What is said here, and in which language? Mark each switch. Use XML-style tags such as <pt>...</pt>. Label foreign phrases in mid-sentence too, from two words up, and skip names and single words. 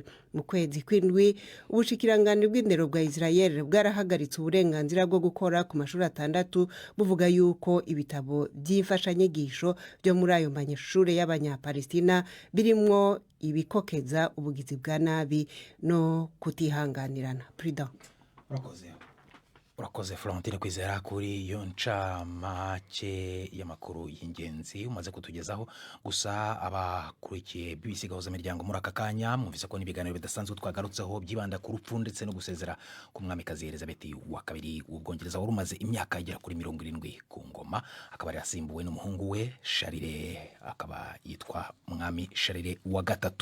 <rn>Mu kwezi kw'indwi ubushikiranganje bw'indero bwa Israel bwarahagaritse uburenganzira bwo gukora ku mashuri 6 buvuga yuko ibitabo by'imfashanyigisho byo muri ayo manyeshure y'abanyapalestina birimwo ibikokeza ubugizi bwa nabi no kutihanganirana. Prida</rn> <rw>urakoze Florentine Kwizera kuri iyo ncamake y'amakuru y'ingenzi umaze kutugezaho. Gusa abakurikiye BBC gahuza imiryango muri aka kanya mwumvise ko n'ibiganiro bidasanzwe twagarutseho byibanda ku rupfu ndetse no gusezera ku Umwamikazi Elizabeth wa kabiri w'Ubwongereza wari umaze imyaka igera kuri 70 ku ngoma, akaba yasimbuwe n'umuhungu we Charles, akaba yitwa Umwami Charles wa gatatu.</rw>